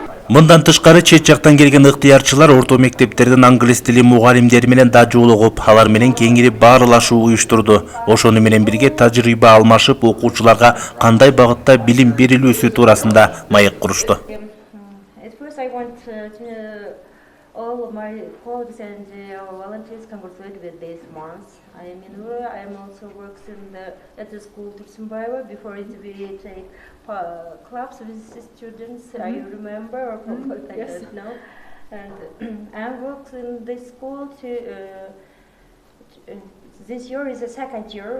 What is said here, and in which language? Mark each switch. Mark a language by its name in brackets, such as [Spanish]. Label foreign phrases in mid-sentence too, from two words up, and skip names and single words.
[Kyrgyz] Мындан тышкары чет жактан келген ыктыярчылар орто мектептердин англис тили мугалимдери менен да жолугуп, алар менен кеңири баарлашуу уюштурду. Ошону менен бирге тажрыйба алмашып, окуучуларга кандай багытта билим берилүүсү туурасында маек курушту. [English] All of my colleagues and volunteers congratulate with this month. I am in Ura. I am also works at the school Otунчу Ногойбаев. Before it we take clubs with students. I remember, or I don't know. And I worked in this school this year is the second year.